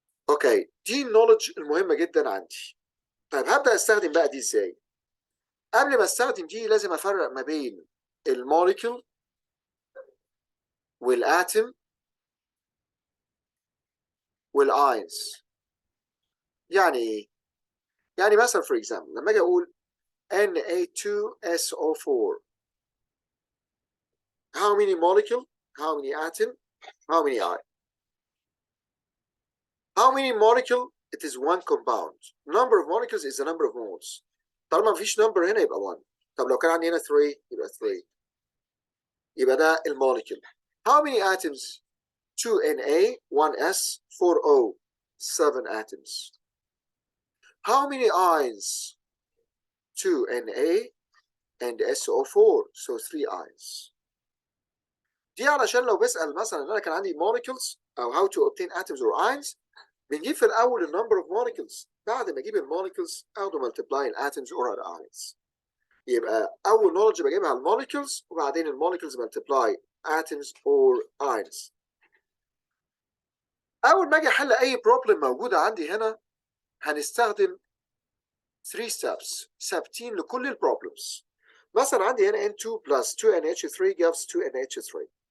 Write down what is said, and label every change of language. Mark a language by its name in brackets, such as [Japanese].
[Arabic] اوكي، دي النولج المهمة جدا عندي. طيب هبدأ استخدم بقى دي ازاي؟ قبل ما استخدم دي لازم افرق ما بين الموليكيول والاتم والاينز. يعني ايه؟ يعني مثلا [English] for example [Arabic] لما اجي اقول [English] Na2SO4 how many molecule, how many atom, how many ion? How many molecule? It is one compound. Number of molecules is the number of moles. [Arabic] طالما مفيش number هنا يبقى 1. طب لو كان عندي هنا 3 يبقى 3. يبقى ده الموليكيول. [English] How many atoms? 2Na, 1s, 4o, 7 atoms. How many ions? 2Na and SO4, so 3 ions. [Arabic] دي علشان لو بسأل مثلا ان انا كان عندي molecules او [English] how to obtain atoms or ions، [Arabic] بنجيب في الاول النمبر اوف molecules، بعد ما اجيب الموليكولز اخده ملتبلاي الاتومز اور الايونز. يبقى اول [English] knowledge [Arabic] بجيبها [English] الموليكولز [Arabic] وبعدين [English] الموليكولز multiply atoms or ions. [Arabic] اول ما اجي احل اي بروبلم موجوده عندي هنا هنستخدم 3 steps ثابتين لكل البروبلمز. مثلا عندي هنا [English] N2 plus 2NH3 gives 2NH3.